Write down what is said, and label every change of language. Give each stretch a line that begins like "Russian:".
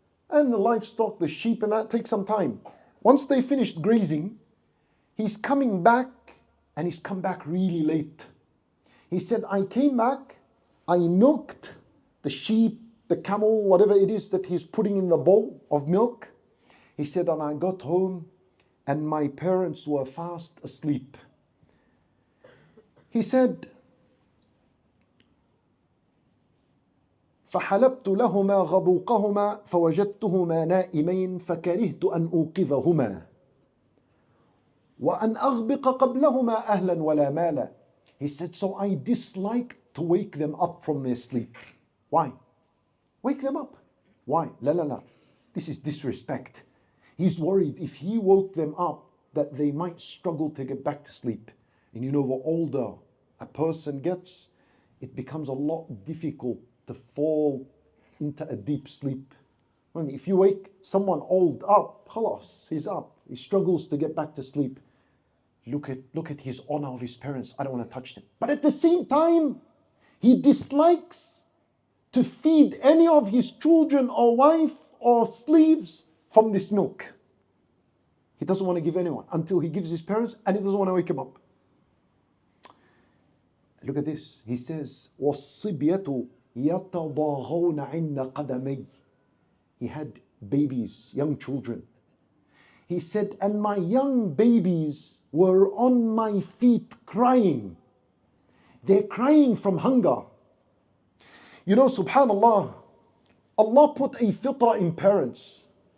English: And the livestock, the sheep and that takes some time. Once they finished grazing, he's coming back, and he's come back really late. He said, I came back, I milked the sheep, the camel, whatever it is that he's putting in the bowl of milk. He said, and I got home and my parents were fast asleep. He said,
Arabic: فحلبت لهما غبوقهما فوجدتهما نائمين فكرهت أن أوقظهما وأن أغبق قبلهما أهلا ولا مالا.
English: He said, so I disliked to wake them up from their sleep. Why? Wake them up. Why?
Arabic: La la la.
English: This is disrespect. He's worried if he woke them up that they might struggle to get back to sleep. And you know, the older a person gets, it becomes a lot difficult to fall into a deep sleep. When if you wake someone old up, khalas, he's up. He struggles to get back to sleep. Look at his honor of his parents. I don't want to touch them. But at the same time, he dislikes to feed any of his children or wife or slaves from this milk. He doesn't want to give anyone until he gives his parents, and he doesn't want to wake him up. Look at this. He says,
Arabic: وَالصِّبْيَةُ يَتَضَاغَوْنَ عِنَّ قَدَمَيْ.
English: He had babies, young children. He said, and my young babies were on my feet crying. They're crying from hunger. You know, subhanallah, Allah put a fitrah in parents.